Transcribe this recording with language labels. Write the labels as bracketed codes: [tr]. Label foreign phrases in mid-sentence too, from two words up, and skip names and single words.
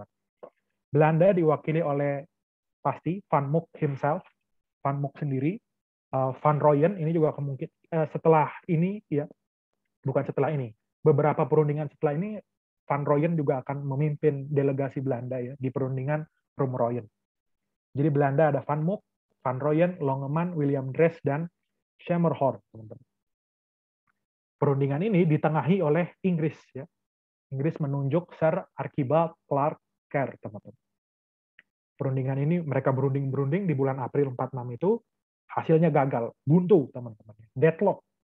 [id] Belanda diwakili oleh pasti Van Mook himself, Van Mook sendiri, Van Rooyen ini juga kemungkinan setelah ini ya, bukan setelah ini, beberapa perundingan setelah ini Van Rooyen juga akan memimpin delegasi Belanda ya di perundingan Roemer-Rooyen. Jadi Belanda ada Van Mook, Van Rooyen, Longeman, William Drees, dan Schermerhorn, teman-teman. Perundingan ini ditengahi oleh Inggris ya. Inggris menunjuk Sir Archibald Clarke Kerr, teman-teman. Perundingan ini mereka berunding di bulan April 46 itu hasilnya gagal, buntu teman-teman, deadlock.